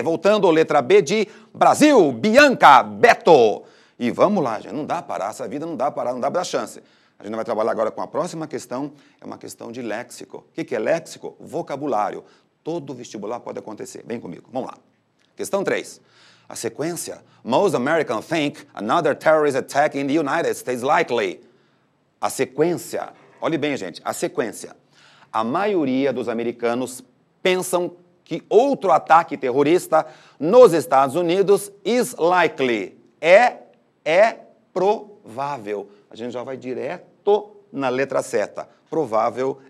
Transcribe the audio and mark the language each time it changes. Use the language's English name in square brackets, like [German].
[Portuguese] Voltando à letra B de Brasil, Bianca, Beto. E vamos lá, gente, não dá para parar, essa vida não dá para parar, não dá para dar chance. A gente vai trabalhar agora com a próxima questão, é uma questão de léxico. O que é léxico? Vocabulário. Todo vestibular pode acontecer. Vem comigo, vamos lá. Questão 3. A sequência. [English] Most Americans think another terrorist attack in the United States likely. [Portuguese] A sequência. Olhe bem, gente, a sequência. A maioria dos americanos pensam que outro ataque terrorista nos Estados Unidos [English] is likely. [Portuguese] É provável. A gente já vai direto na letra certa. Provável